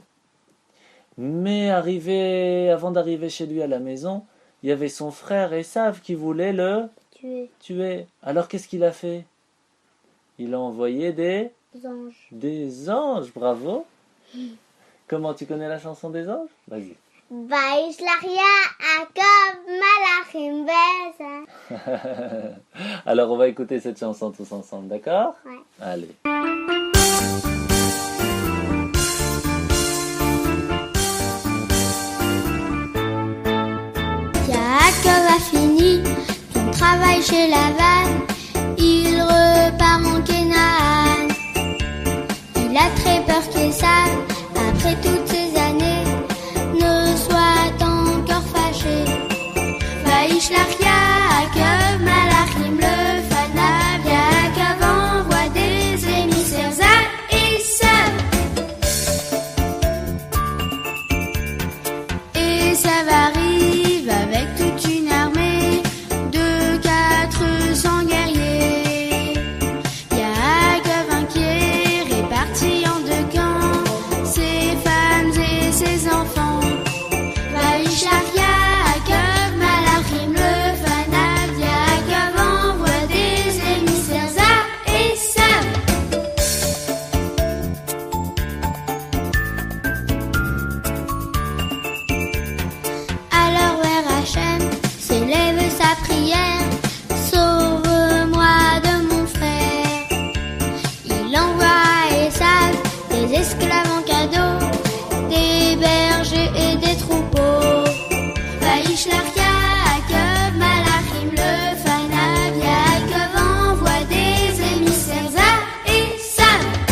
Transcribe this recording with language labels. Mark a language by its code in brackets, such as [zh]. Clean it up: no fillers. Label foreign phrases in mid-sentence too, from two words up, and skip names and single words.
[fr] Mais avant d'arriver chez lui à la maison, il y avait son frère Esav qui voulait le tuer. Alors qu'est-ce qu'il a fait? Il a envoyé des anges, bravo. Comment tu connais la chanson des anges? Vas-y. [he] וישלח יעקב מלאכים ועשה. [fr] Alors on va écouter cette chanson tous ensemble, d'accord? Ouais. Allez. Yaakov a fini son travail chez Lavan, il repart en Canaan. Il a très peur qu'Esav, après toutes ces années, ne soit encore fâché. [he] וישלח יעקב מלאכים לפניו, [fr] Yaakov envoie des émissaires à Esav. Esav arrive avec toute une armée de 400 guerriers. Yaakov inquiet, réparti en 2 camps, ses femmes et ses enfants. [he] וישלח יעקב מלאכים לפניו, [fr] Yaakov envoie des émissaires à Esav. Alors vers Hachem s'élève sa prière, sauve-moi de mon frère. Il envoie à Esav des esclaves en cadeau, des bergers et des troupeaux. [he] וישלח יעקב מלאכים לפניו, [fr] Yaakov envoie des émissaires à Esav.